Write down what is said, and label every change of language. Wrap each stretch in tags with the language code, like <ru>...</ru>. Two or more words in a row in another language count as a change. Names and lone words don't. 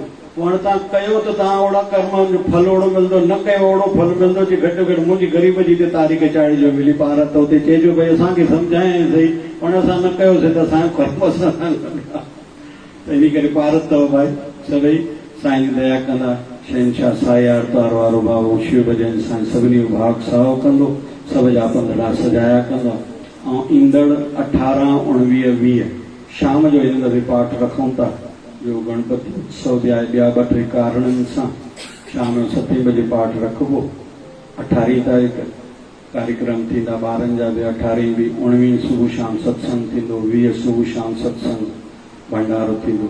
<sd>पोइ हाणे तव्हां कयो त तव्हां ओड़ा कर्म जो फल ओड़ो मिलंदो, न कयो ओड़ो फल मिलंदो। जे घटि घटि मुंहिंजी ग़रीब जी ते तारीख़ चाढ़िजो मिली पार, त उते चइजो भई असांखे सम्झाए सही, पर असां न कयोसीं त असांजो कर्म असां न लॻा। त इन करे पार अथव भाई सभई, साईं जी दया कंदा। शहनशाह साई आर्तवार वारो बाबू शिव भजन साईं सभिनी जो भाग साहो कंदो, सभ जा पंधड़ा सजाया कंदो। ऐं ईंदड़ 18, 19, 20 शाम जो हिन दफ़े पाठ रखूं था, जो गणपति उत्सव जा ॿिया 2-3 कारणनि सां शाम जो 7 बजे पाठ रखबो। 18 तारीख़ कार्यक्रम थींदा ॿारनि जा बि, 18 बि, 19 सुबुह शाम सत्संग थींदो, 20 सुबुह शाम सत्संग भंडारो थींदो।</sd>